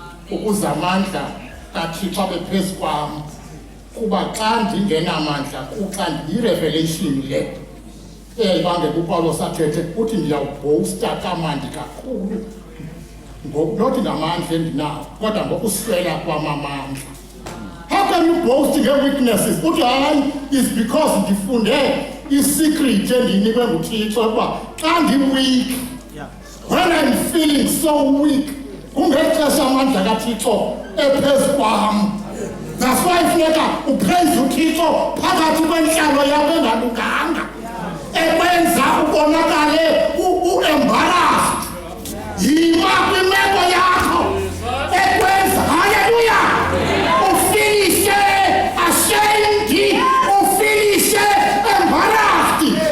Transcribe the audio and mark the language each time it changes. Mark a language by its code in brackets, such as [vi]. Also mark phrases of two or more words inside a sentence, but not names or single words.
[xh] ukuze amandla kaThixo abe phezu kwam, kuba xa ndingenamandla kuxa ndiyirevelation le ebangela uPawulos athethe uthi ndiyawubhosta kamandi kakhulu, nothi ngamandla endinawo kodwa ngokuswela kwam amandla. [en] How can you boast nge-weaknesses? [xh] Uthi hayi, [en] is because [xh] ndifunde i-secret endiyinikwe nguThixo ukuba xa ndi-weak, [en] when I'm feeling so weak, [xh] kungexesha amandla kaThixo ephezu kwam. [en] That's why [xh] funeka upraise uThixo phakathi kwentlalo yakho engalunganga, ekwenza ubonakale u-embarrassed. Yima kwimeko yakho ekwenza, haleluya, ufilishe ashamed, ufilishe embarrassed.